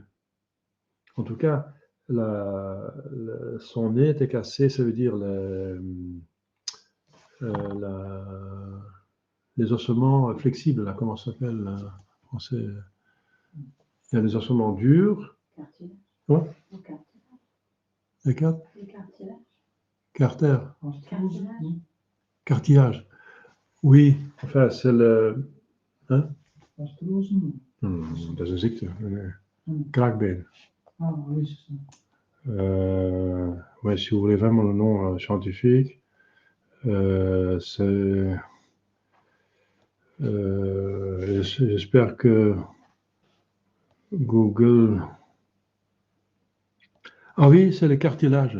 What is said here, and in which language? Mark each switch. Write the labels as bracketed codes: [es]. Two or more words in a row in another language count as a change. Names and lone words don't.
[fr] En tout cas, son nez était cassé, ça veut dire les ossements flexibles, là, comment ça s'appelle il y a les ossements durs. Ouais. Les cartilages. Cartilage. Oui, enfin, c'est le. Hein? [nl] Dat is een ziekte. Kraakbeen. [fr] Ah, oui, c'est ça. Ouais, si vous voulez vraiment le nom scientifique, c'est. J'espère que Google. Ah oui, c'est le cartilage.